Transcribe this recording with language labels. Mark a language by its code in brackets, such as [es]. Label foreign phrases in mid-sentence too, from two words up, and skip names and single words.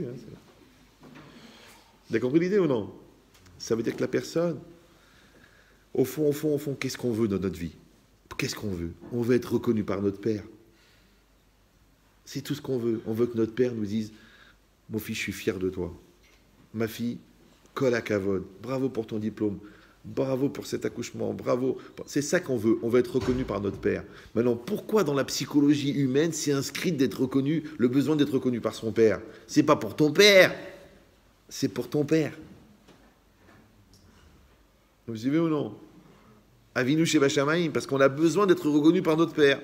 [fr] Hein, vous avez compris l'idée ou non? Ça veut dire que la personne, au fond, qu'est-ce qu'on veut dans notre vie? Qu'est-ce qu'on veut? On veut être reconnu par notre père. C'est tout ce qu'on veut. On veut que notre père nous dise, mon fils, je suis fier de toi. Ma fille, [he] כל הכבוד, [fr] bravo pour ton diplôme, bravo pour cet accouchement, bravo. C'est ça qu'on veut. On veut être reconnu par notre père. Maintenant, pourquoi dans la psychologie humaine, c'est inscrit d'être reconnu, le besoin d'être reconnu par son père? C'est pas pour ton père, c'est pour ton père. Vous suivez ou non? [he] אבינו שבשמים, [fr] parce qu'on a besoin d'être reconnu par notre père.